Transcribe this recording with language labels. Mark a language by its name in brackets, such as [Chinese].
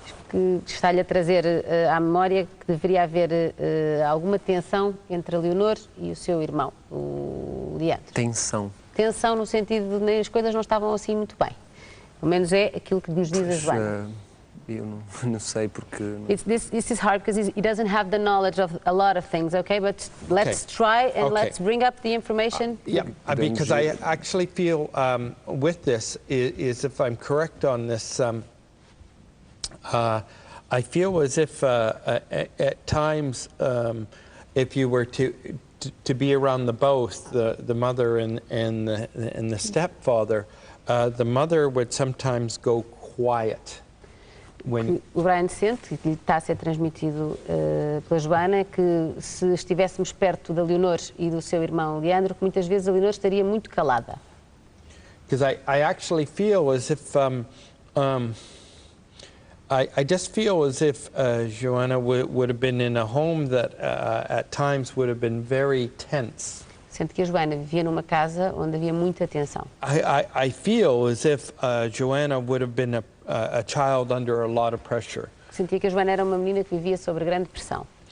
[Portuguese] Que está-lhe a trazer à memória que deveria haver alguma tensão entre a Leonor e o seu irmão, o Leandro. Tensão no sentido de as coisas não estavam assim muito bem. Pelo menos é aquilo que nos diz a Joana. Eu não sei porque... [English] This is hard because he doesn't have the knowledge of a lot of things, okay? But let's try and let's bring up the information. Yeah, because I actually feel with this, is if I'm correct on this, I feel as if at times, if you were to be around both the mother and the stepfather, the mother would sometimes go quiet. [Portuguese] O Brian sente, que lhe está a ser transmitido pela Joana, que se estivéssemos perto da Leonor e do seu irmão Leandro, que muitas vezes a Leonor estaria muito calada. [English] Because I actually feel as if I just feel as if Joanna would have been in a home that at times would have been very tense. [Portuguese] Sente que a Joana vivia numa casa onde havia muita tensão. [English] I feel as if Joanna would have been a child under a lot of pressure. [Portuguese] Sentia que a Joana era uma menina que vivia sob grande pressão.